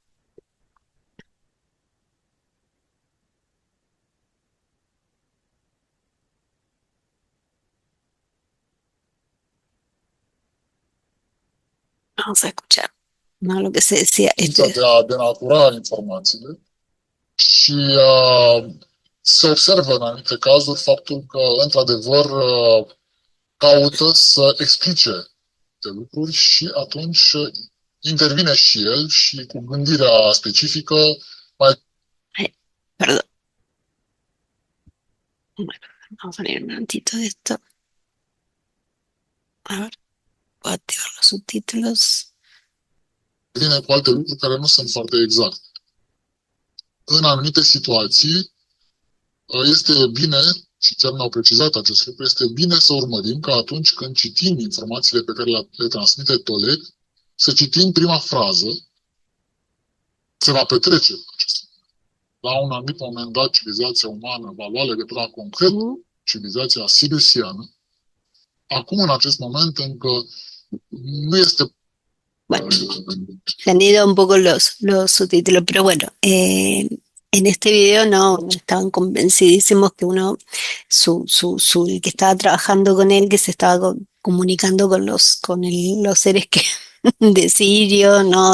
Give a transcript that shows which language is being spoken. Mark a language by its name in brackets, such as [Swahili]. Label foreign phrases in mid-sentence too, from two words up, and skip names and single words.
[Spanish] Vamos a escuchar, ¿no? Lo que se decía. [Romanian] De a denatura informațiile și se observă în anumite cazuri faptul că, într-adevăr, caută să explice de lucruri și atunci intervine și el și cu gândirea specifică mai. [Spanish] Perdón. Bueno, vamos a leer un momentito de esto. A ver, voy a activar los subtítulos. [Romanian] Vine cu alte lucruri care nu sunt foarte exacte. În anumite situații este bine, și chiar ne-au precizat acest lucru, este bine să urmărim că atunci când citim informațiile pe care le transmite Toleg, să citim prima frază, se va petrece acest lucru. La un anumit moment dat, civilizația umană va lua legătura concret cu civilizația siriusiană. Acum, în acest moment, încă nu este. [Spanish] Bueno, se han ido un poco los subtítulos, pero bueno, en este video no estaban convencidísimos que el que estaba trabajando con él, que se estaba comunicando con los seres de Sirio, ¿no?